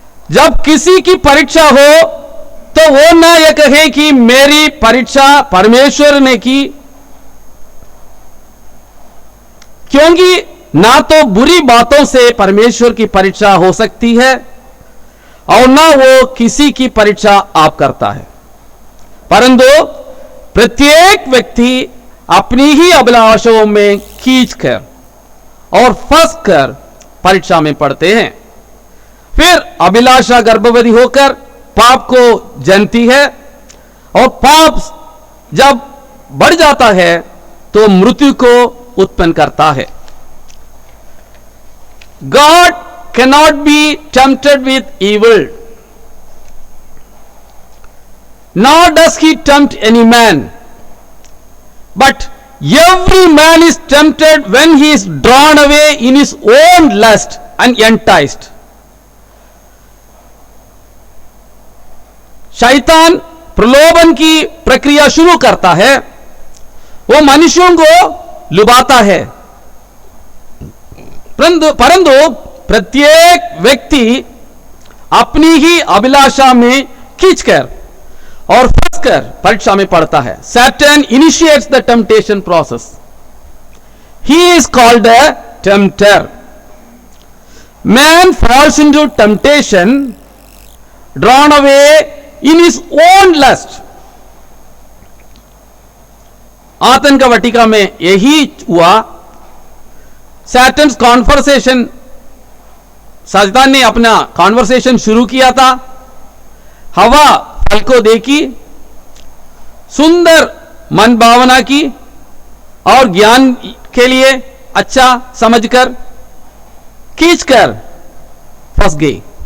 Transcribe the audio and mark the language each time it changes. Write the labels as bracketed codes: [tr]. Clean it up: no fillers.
[hi] जब किसी की परीक्षा हो तो वो ना यह कहे कि मेरी परीक्षा परमेश्वर ने की, क्योंकि ना तो बुरी बातों से परमेश्वर की परीक्षा हो सकती है और ना वो किसी की परीक्षा आप करता है, परंतु प्रत्येक व्यक्ति अपनी ही अभिलाषाओं में खींचकर और फंसकर परीक्षा में पड़ते हैं. फिर अभिलाषा गर्भवती होकर पाप को जनती है और पाप जब बढ़ जाता है तो मृत्यु को उत्पन्न करता है. [en] God cannot be tempted with evil, nor does he tempt any man, but every man is tempted when he is drawn away in his own lust and enticed. [hi] शैतान प्रलोभन की प्रक्रिया शुरू करता है, वो मनुष्यों को लुभाता है, परंतु प्रत्येक व्यक्ति अपनी ही अभिलाषा में खींचकर और फंसकर परीक्षा में पड़ता है. [en] Satan initiates the temptation process. He is called a tempter. Man falls into temptation, drawn away in his own lust. [hi] आतन का वाटिका में यही हुआ. [en] Satan's conversation, [hi] शैतान ने अपना कॉन्वर्सेशन शुरू किया था. हवा फल को देखी, सुंदर मन भावना की और ज्ञान के लिए अच्छा समझकर खींचकर फंस गई.